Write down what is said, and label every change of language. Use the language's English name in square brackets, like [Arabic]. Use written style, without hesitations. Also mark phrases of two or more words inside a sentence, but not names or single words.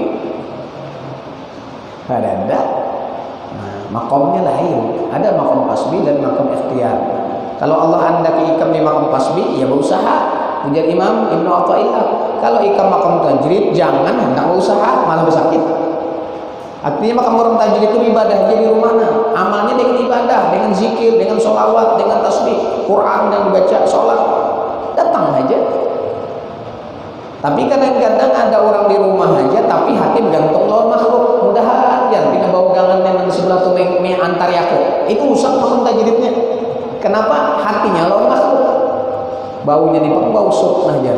[Banjar] Ada. Nah, makomnya lain. Ada makom qasbi dan makom ikhtiar. Kalau Allah andaki ikam di makom qasbi, ya berusaha. Ujar Imam Ibnu Athaillah, kalau ikam makom tajrid jangan hendak berusaha, malah bersakit. Artinya makam orang tajrid itu ibadah jadi rumahnya, amalnya dengan ibadah, dengan zikir, dengan sholawat, dengan tasbih, Quran yang dibaca, sholat, datang aja. Tapi kadang-kadang ada orang di rumah aja, tapi hati bergantung lawan makhluk. Mudahan jangan pindah bau gangan yang di sebelah tuh antar yaku. Itu rusak makam tajridnya. Kenapa? Hatinya lawan makhluk. Baunya di bau sup aja.